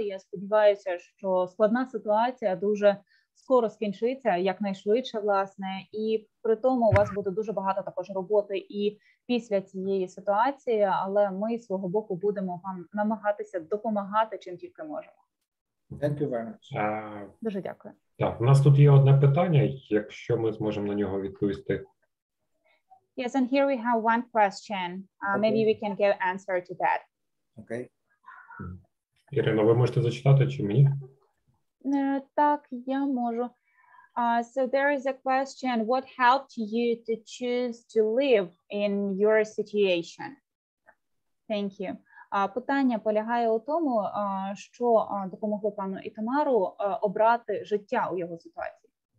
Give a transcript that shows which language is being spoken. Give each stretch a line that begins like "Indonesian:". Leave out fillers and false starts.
Ukrainian: Я сподіваюся, що складна ситуація дуже скоро скінчиться, якнайшвидше, власне, і при тому у вас буде дуже багато також роботи і після цієї ситуації, але ми з свого боку будемо вам намагатися допомагати, чим тільки можемо.
English: Thank you very much.
Ukrainian: Дуже дякую. Так, у нас тут є одне питання, якщо ми зможемо на нього відповісти.
English: Yes, and here we have one question. Maybe we can give answer to that. Okay.
Ukrainian: Ірино, ви можете зачитати чи мені? Так, я можу.
English: So there is a question, what helped you to choose to live in your situation? Thank you.
Ukrainian: Питання полягає у тому, що допомогло пану Ітамару обрати життя у його ситуації.